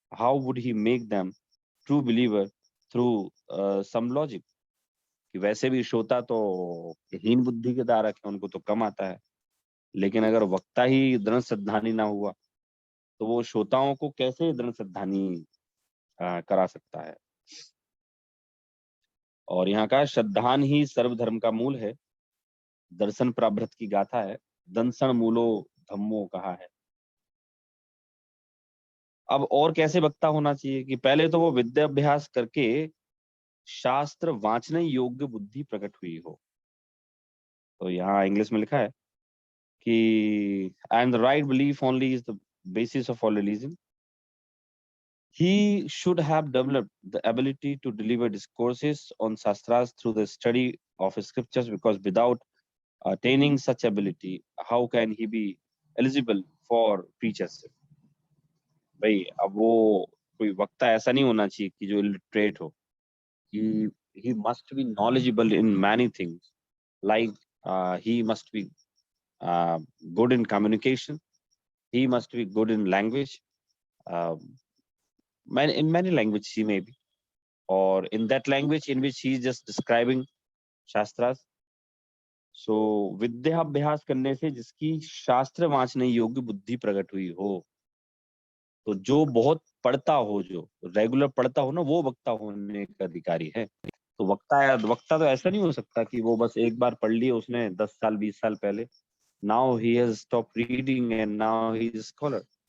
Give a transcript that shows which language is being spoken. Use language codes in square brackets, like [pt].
[en] How would he make them true believer through some logic? [hi] कि वैसे भी श्रोता तो हीन बुद्धि के धारक है, उनको तो कम आता है, लेकिन अगर वक्ता ही दृढ़ श्रद्धानी ना हुआ तो वो श्रोताओं को कैसे दृढ़ श्रद्धानी करा सकता है? और यहाँ का श्रद्धान ही सर्वधर्म का मूल है, दर्शन प्राभृत की गाथा है, दंसन मूलो धम्मो कहा है। अब और कैसे वक्ता होना चाहिए कि पहले तो वो विद्याभ्यास करके शास्त्र वांचने योग्य बुद्धि प्रकट हुई हो। तो यहाँ इंग्लिश में लिखा है कि [en] And the right belief only is the basis of all religion. He should have developed the ability to deliver discourses on shastras through the study of scriptures, because without attaining such ability, how can he be eligible for preachership? [hi] भाई अब वो कोई वक्ता ऐसा नहीं होना चाहिए कि जो इलिटरेट हो। [en] he must be knowledgeable in many things, like he must be good in communication, he must be good in language, in many languages he may be, or in that language in which he is just describing shastras. [hi] So विद्याभ्यास करने से जिसकी शास्त्र वांचने योग्य बुद्धि प्रकट हुई हो, तो जो बहुत पढ़ता हो, जो रेगुलर पढ़ता हो ना, वो वक्ता होने का अधिकारी है। तो वक्ता तो ऐसा नहीं हो सकता कि वो बस एक बार पढ़ लिया उसने 10 साल 20 साल पहले, [en] Now he has stop reading and now he is scholar.